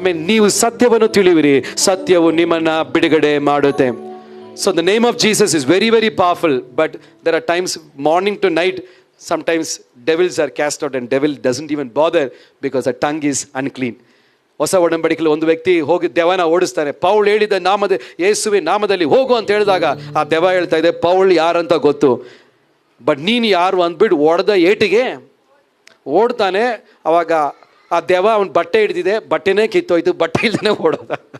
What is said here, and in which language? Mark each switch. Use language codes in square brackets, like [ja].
[kn] ನೀವು ಸತ್ಯವನ್ನು ತಿಳಿವಿರಿ, ಸತ್ಯವು ನಿಮ್ಮನ್ನ ಬಿಡುಗಡೆ ಮಾಡುತ್ತೆ. [en] So the name of Jesus is very, very powerful, but there are times morning to night, sometimes devils are cast out and devil doesn't even bother because the tongue is unclean. [kn] ಹೊಸ ಒಡಂಬಡಿಕೆಯಲ್ಲಿ ಒಂದು ವ್ಯಕ್ತಿ ಹೋಗಿ ದೆವ್ವನ ಓಡಿಸ್ತಾನೆ. Paul ಹೇಳಿದ ಯೇಸುವಿನ ನಾಮದಲ್ಲಿ ಹೋಗು ಅಂತ ಹೇಳಿದಾಗ ಆ ದೆವ್ವ ಹೇಳ್ತಾ ಇದೆ, ಪೌಲ್ ಯಾರಂತ ಗೊತ್ತು, ಬಟ್ ನೀನು ಯಾರು ಅಂದ್ಬಿಟ್ಟು ಹೊಡೆದ ಏಟಿಗೆ ಓಡ್ತಾನೆ. ಅವಾಗ ಆ ದೆವ್ವ ಅವನ ಬಟ್ಟೆ ಹಿಡಿದಿದೆ, ಬಟ್ಟೆನೇ ಕಿತ್ತೋಯ್ತು, ಬಟ್ಟೆ ಇಲ್ದೇ ಓಡೋದ.